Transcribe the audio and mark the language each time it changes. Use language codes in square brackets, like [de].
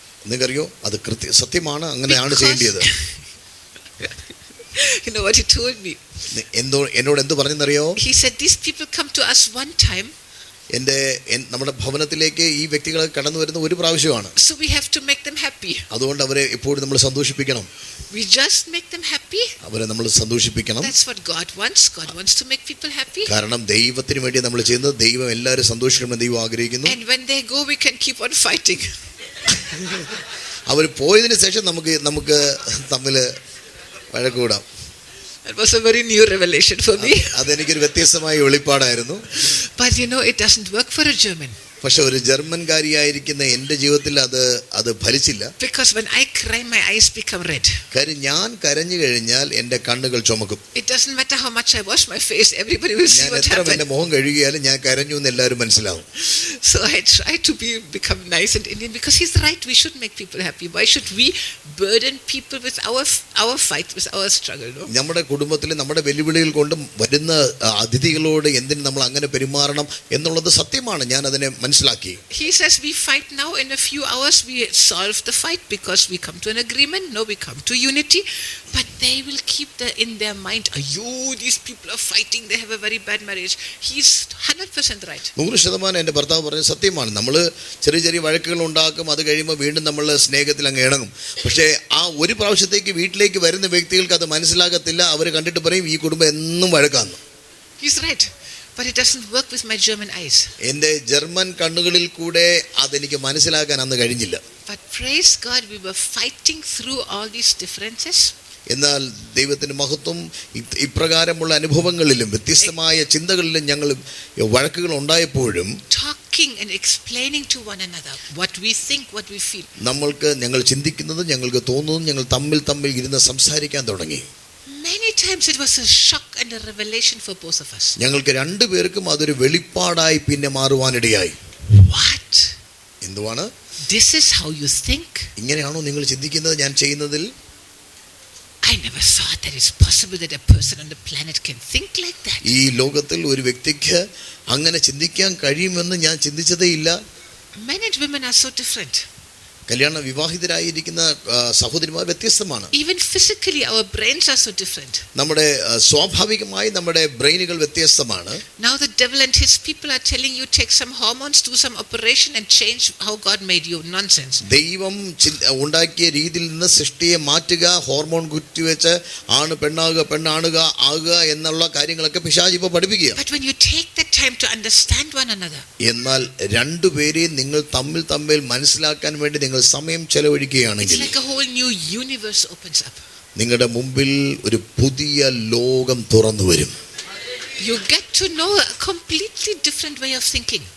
[ml] നിങ്ങൾക്കറിയോ അത് സത്യമാണ്, അങ്ങനെയാണ് ചെയ്യേണ്ടത്. [en] You know what he told me? [ml] എന്നോട് എന്ത് പറഞ്ഞെന്നറിയോ? [en] He said these people come to us one time. [ml] നമ്മുടെ ഭവനത്തിലേക്ക് ഈ വ്യക്തികൾ കടന്നു വരുന്ന ഒരു പ്രാവശ്യമാണ്. [en] So we have to make them happy. [ml] അതുകൊണ്ട് അവരെ എപ്പോഴും നമ്മൾ സന്തോഷിപ്പിക്കണം. [en] We just make them happy. [ml] അവരെ നമ്മൾ സന്തോഷിപ്പിക്കണം. [en] That's what God wants. God wants to make people happy. [ml] കാരണം ദൈവത്തിന് വേണ്ടി നമ്മൾ ചെയ്യുന്നത്, ദൈവം എല്ലാവരും സന്തോഷിക്കണമെന്ന് ദൈവം ആഗ്രഹിക്കുന്നു. [en] And when they go, we can keep on fighting. [ml] അവർ പോയതിനു ശേഷം നമുക്ക് തമ്മിൽ വഴക്കൂടാം. [en] That was a very new revelation for me. [ml] അതെനിക്കൊരു വ്യത്യസ്തമായ വെളിപ്പാടായിരുന്നു. [en] But you know, it doesn't work for a German. [ml] പക്ഷെ ഒരു ജർമ്മൻകാരിയായിരിക്കുന്ന എൻ്റെ ജീവിതത്തിൽ അത് ഫലിച്ചില്ല. [en] Because when I cry, my eyes become red. [ml] കാര്യം ഞാൻ കരഞ്ഞു കഴിഞ്ഞാൽ എൻ്റെ കണ്ണുകൾ ചുമക്കും. [en] It doesn't matter how much I wash my face, everybody will see what happened. [ml] എൻ്റെ മുഖം കഴുകിയാലും ഞാൻ കരഞ്ഞു എന്ന് എല്ലാവരും മനസ്സിലാവും. [en] So I try to become nice and Indian, because he's right. We should make people happy. Why should we burden people with our fight, with our struggle? No? [ml] നമ്മുടെ കുടുംബത്തിൽ നമ്മുടെ വെല്ലുവിളികൾ കൊണ്ട് വരുന്ന അതിഥികളോട് എന്തിന് നമ്മൾ അങ്ങനെ പെരുമാറണം എന്നുള്ളത് സത്യമാണ്. ഞാൻ അതിനെ മനസ്സിലാക്കി. [en] He says we fight now, in a few hours we solve the fight because we come to an agreement. No, we come to unity. But they will keep in their mind, these people are fighting, they have a very bad marriage. He's 100% right. [ml] 100% എൻ്റെ ഭർത്താവ് പറഞ്ഞത് സത്യമാണ്. നമ്മൾ ചെറിയ ചെറിയ വഴക്കുകൾ ഉണ്ടാക്കും, അത് കഴിയുമ്പോൾ വീണ്ടും നമ്മൾ സ്നേഹത്തിൽ അങ്ങ് ഇണങ്ങും. പക്ഷേ ആ ഒരു പ്രാവശ്യത്തേക്ക് വീട്ടിലേക്ക് വരുന്ന വ്യക്തികൾക്ക് അത് മനസ്സിലാകത്തില്ല. അവർ കണ്ടിട്ട് പറയും ഈ കുടുംബം എന്നും വഴക്കാന്ന്. [en] He's right. But it doesn't work with my German eyes. [ml] എൻ്റെ ജർമ്മൻ കണ്ണുകളിൽ കൂടെ അതെനിക്ക് മനസ്സിലാക്കാൻ അന്ന് കഴിഞ്ഞില്ല. [en] But praise God, we were fighting through all these differences. [ml] എന്നാൽ ദൈവത്തിന് മഹത്വം, ഇപ്രകാരമുള്ള അനുഭവങ്ങളിലും വ്യത്യസ്തമായ ചിന്തകളിലും ഞങ്ങൾ വഴക്കുകൾ ഉണ്ടായപ്പോഴും [en] talking and explaining to one another what we think, what we feel. [ml] ഞങ്ങൾ ചിന്തിക്കുന്നതും ഞങ്ങൾക്ക് തോന്നുന്നതും ഞങ്ങൾ തമ്മിൽ ഇരുന്ന് സംസാരിക്കാൻ തുടങ്ങി. [en] Many times it was a shock and a revelation for both of us. [ml] ഞങ്ങൾക്ക് രണ്ടുപേർക്കും അതൊരു വെളിപ്പാടായി പിന്നെ മാറുവാനിടയായി. [en] What? [ml] എന്തുവാണ്? [en] This is how you think? [ml] ഇങ്ങനെയാണോ നിങ്ങൾ ചിന്തിക്കുന്നത് ഞാൻ ചെയ്യുന്നതിൽ? [en] I never thought that it's possible that a person on the planet can think like that. [ml] ഈ ലോകത്തിൽ ഒരു വ്യക്തിക്ക് അങ്ങനെ ചിന്തിക്കാൻ കഴിയുമെന്ന് ഞാൻ ചിന്തിച്ചതേ ഇല്ല. [en] Men and women are so different. [ml] കല്യാണ വിവാഹിതരായിരിക്കുന്ന സഹോദരിമാർ വ്യത്യസ്തമാണ്. [en] Even physically our brains are so different. [ml] നമ്മുടെ സ്വാഭാവികമായി നമ്മുടെ ബ്രെയിനുകൾ വ്യത്യസ്തമാണ്. [en] Now the devil and his people are telling you take some hormones, do some operation and change how God made you. Nonsense. [ml] ദൈവം ഉണ്ടാക്കിയ രീതിയിൽ നിന്ന് സൃഷ്ടിയെ മാറ്റുക, ഹോർമോൺ കുത്തിവെച്ച് ആണ് പെണ്ണാകുക എന്നുള്ള കാര്യങ്ങളൊക്കെ പിശാച് ഇപ്പോൾ പഠിപ്പിക്കുക. [en] But when you take the time to understand one another, [ml] എന്നാൽ രണ്ടുപേരെയും നിങ്ങൾ തമ്മിൽ മനസ്സിലാക്കാൻ വേണ്ടി സമയം ചെലവഴിക്കുകയാണെങ്കിൽ [en] it's like a whole new universe opens up. [ml] നിങ്ങളുടെ മുമ്പിൽ ഒരു പുതിയ ലോകം തുറന്നു വരും. [en] You get to know a completely different way of thinking.